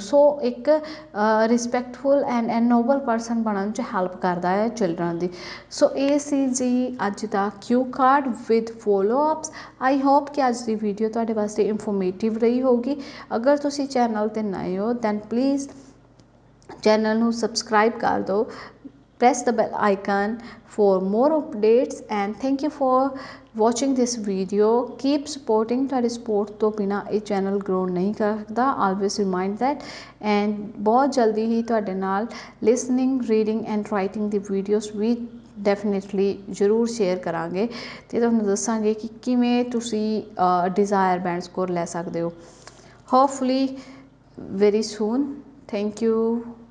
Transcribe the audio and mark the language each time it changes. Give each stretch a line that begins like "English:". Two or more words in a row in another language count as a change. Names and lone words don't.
Punjabi: ਸੋ ਇੱਕ
English: respectful and noble person
Punjabi: ਬਣਨ 'ਚ ਹੈਲਪ ਕਰਦਾ ਹੈ ਚਿਲਡਰਨ ਦੀ। ਸੋ ਇਹ ਸੀ ਜੀ ਅੱਜ ਦਾ
English: cue card with follow ups. I hope
Punjabi: ਕਿ ਅੱਜ ਦੀ ਵੀਡੀਓ ਤੁਹਾਡੇ ਵਾਸਤੇ ਇਨਫੋਰਮੇਟਿਵ ਰਹੀ ਹੋਊਗੀ। ਅਗਰ ਤੁਸੀਂ ਚੈਨਲ 'ਤੇ ਨਏ ਹੋ
English: then please
Punjabi: ਚੈਨਲ ਨੂੰ ਸਬਸਕ੍ਰਾਈਬ ਕਰ ਦਿਓ।
English: press the bell icon for more updates and thank you for watching this video. Keep supporting।
Punjabi: ਤੁਹਾਡੇ ਸਪੋਰਟ ਤੋਂ ਬਿਨਾਂ ਇਹ ਚੈਨਲ ਗਰੋ ਨਹੀਂ ਕਰਦਾ,
English: always remind that।
Punjabi: and ਬਹੁਤ ਜਲਦੀ ਹੀ ਤੁਹਾਡੇ ਨਾਲ
English: listening, reading and writing
Punjabi: ਦੀ ਵੀਡੀਓਜ਼ ਵੀ ਡੈਫੀਨੇਟਲੀ ਜ਼ਰੂਰ ਸ਼ੇਅਰ ਕਰਾਂਗੇ ਅਤੇ ਤੁਹਾਨੂੰ ਦੱਸਾਂਗੇ ਕਿ ਕਿਵੇਂ ਤੁਸੀਂ
English: desired band score
Punjabi: ਲੈ ਸਕਦੇ ਹੋ।
English: ਹੋਪਫੁਲੀ very soon। thank you।